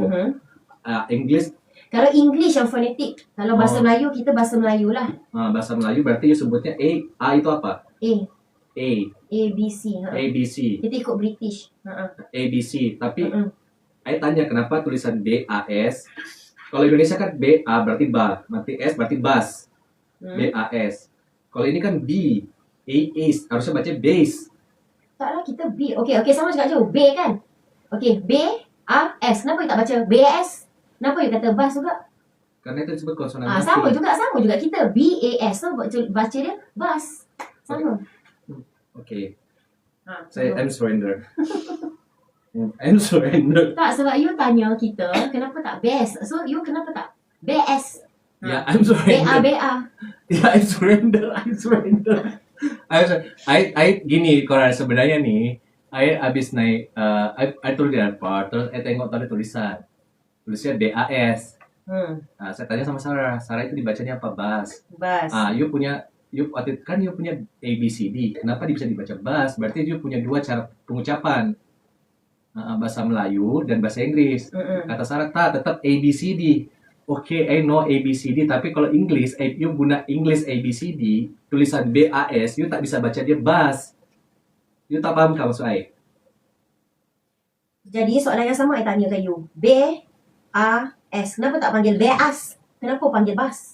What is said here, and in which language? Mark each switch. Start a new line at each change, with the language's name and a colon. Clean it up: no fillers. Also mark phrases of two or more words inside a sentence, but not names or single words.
Indonesian: English.
Malay: Kalau English yang fonetik, kalau bahasa Melayu kita bahasa Melayu lah.
Indonesian: Bahasa Melayu berarti you sebutnya A itu apa? A
Malay: B C. Kita ikut British.
Indonesian: A B C. Tapi saya tanya kenapa tulisan B A S? Kalau Indonesia kan B A berarti ba, berarti S berarti bas. B A S. Kalau ini kan B A S, harusnya baca base.
Malay: Taklah kita B. Okey sama cakap je. B kan? Okey, B A S.
Indonesian: Kenapa you tak baca B A S? Kenapa you kata bas juga? Karena itu disebut konsonan mati.
Malay: Sama juga kita B A S. So baca dia bas. Sama.
English: Okey. Saya I'm surrender. I'm surrender.
Malay: Tak, sebab you tanya kita kenapa tak best. So you kenapa tak BS? Ya,
English: I'm surrender. BA.
Malay: Ya,
English: I'm surrender.
Indonesian: Gini Koran sebenarnya nih, I abis naik, I turun di airport, terus tengok tadi tulisannya BAS. Saya tanya sama Sarah itu dibacanya apa? Bas. You punya ABCD, kenapa bisa dibaca bas? Berarti you punya dua cara pengucapan, bahasa Melayu dan bahasa Inggris. Kata Sarah, tetap ABCD. Oke,
English: I know
Indonesian: ABCD, tapi kalau English, you guna English ABCD, tulisan BAS, you tak bisa baca dia bas. You tak paham kan maksud I?
Malay: Jadi soalan yang sama I tanya ke you. BAS, kenapa tak panggil BAS? Kenapa panggil bas?